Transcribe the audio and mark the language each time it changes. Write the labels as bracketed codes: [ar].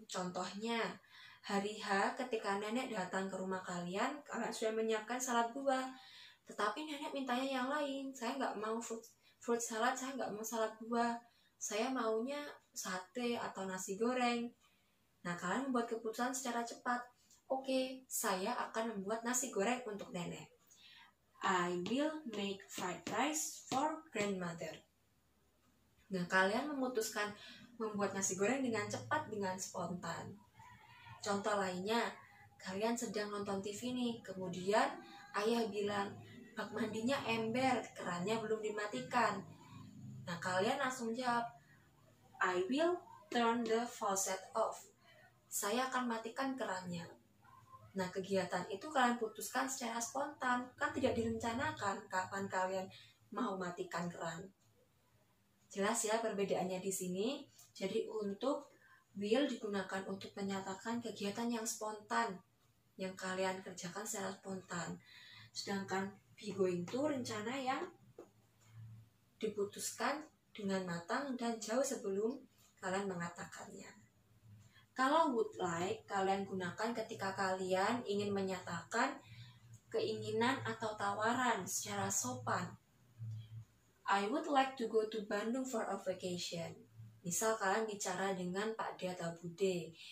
[id] Contohnya, hari H ketika nenek datang ke rumah kalian sudah menyiapkan salad buah. Tetapi nenek mintanya yang lain. Saya nggak mau fruit salad, saya nggak mau salad buah. Saya maunya sate atau nasi goreng. Nah, kalian membuat keputusan secara cepat. Oke, saya akan membuat nasi goreng untuk nenek. [en] I will make fried rice for grandmother. [id] Nah, kalian memutuskan membuat nasi goreng dengan cepat, dengan spontan. Contoh lainnya, kalian sedang nonton TV nih, kemudian ayah bilang, bak mandinya ember, kerannya belum dimatikan. Nah, kalian langsung jawab, [en] I will turn the faucet off. [id] Saya akan matikan kerannya. Nah, kegiatan itu kalian putuskan secara spontan, kan tidak direncanakan kapan kalian mau matikan keran. Jelas ya perbedaannya di sini. Jadi untuk will digunakan untuk menyatakan kegiatan yang spontan, yang kalian kerjakan secara spontan. Sedangkan be going to rencana yang diputuskan dengan matang dan jauh sebelum kalian mengatakannya. Kalau would like kalian gunakan ketika kalian ingin menyatakan keinginan atau tawaran secara sopan. [en] I would like to go to Bandung for a vacation. [id] Misal kalian bicara dengan Pak D atau Bude.